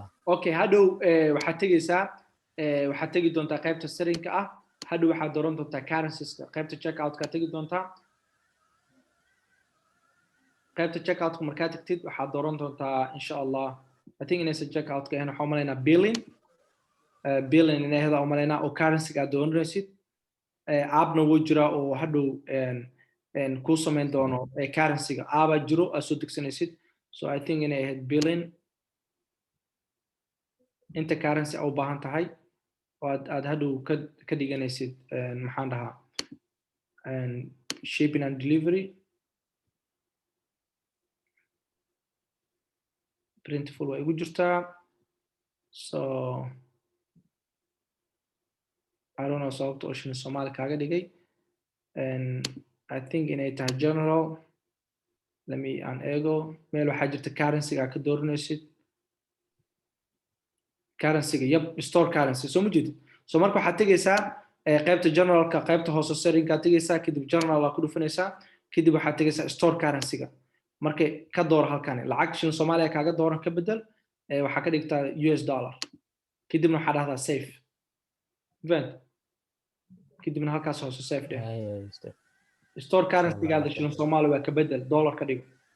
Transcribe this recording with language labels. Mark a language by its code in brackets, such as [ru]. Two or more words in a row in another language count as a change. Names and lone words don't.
[so] okay hadhow waxaad tegi doontaa qaybta setting-ka ah hadhow waxaad dooran doontaa currencies qaybta checkout-ka tegi doontaa qaybta checkout-ka markaa tagtid waxaad dooran doontaa [ar] insha Allah [en] I think [so] inaysa checkout-ka ahayn waxaan umaleynaa billing inay hada umaleynaa oo currency-ga aad dooranaysid aabna wuu jiraa oo hadhow kuu samayn doono currency-ga aabaa jiro aad soo degsanaysid [en] so I think [so] inay ahayd billing inta currency u baahan tahay oo aad hadhow ka dhiganaysid maxaan dhahaa [en] shipping and delivery [so] printful way ugu jirtaa [en] so I don't know [so] sababta oo shilin Soomaali kaaga dhigay [en] and I think [so] inay tahay general [en] let me [so] an ego meel waxaa jirta currency-ga ka dooranaysid currency-ga [en] store currency [so] soo ma jeedid so marka waxaad tegaysaa qaybta generalka qaybta hoose setting-ka tegaysaa kadib general ku dhufanaysaa kadib waxaad tegaysaa [en] store currency- [so] ga markay ka door halkan lacag shilin Soomaaliya kaaga dooran ka bedel waxa ka dhigtaa [en] US dollar [so] kadibna waxa dhahdaa [en] safe event [so] kadibna halkaas hoose safe dheh [en] store currency [so] gaada shilin Soomaaliya waa ka bedel dollar ka dhigo